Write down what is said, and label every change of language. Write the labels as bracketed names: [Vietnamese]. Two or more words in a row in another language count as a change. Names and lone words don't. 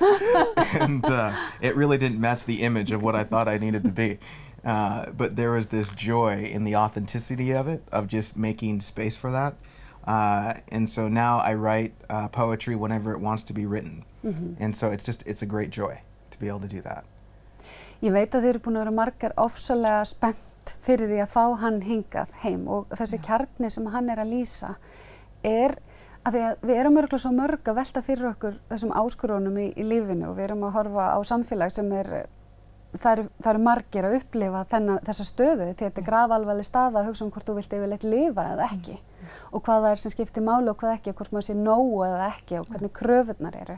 [English] And it really didn't match the image of what I thought I needed to be. But there was this joy in the authenticity of it, of just making space for that. And so now I write poetry whenever it wants to be written. And so it's a great joy to be able to do that. [Icelandic] Ég veit að þið eru búin að vera margar ofsalega spenntar allt fyrir því að fá hann hingað heim og þessi kjarni sem hann að lýsa að því að við erum örugglega svo mörg að velta fyrir okkur þessum áskorunum í lífinu og við erum að horfa á samfélag sem það eru margir að upplifa þessa stöðu því þetta grafalvarleg staða að hugsa hvort þú vilt yfirleitt lifa eða ekki og hvað það sem skiptir máli og hvað ekki og hvort maður sé nógu eða ekki og hvernig kröfurnar eru.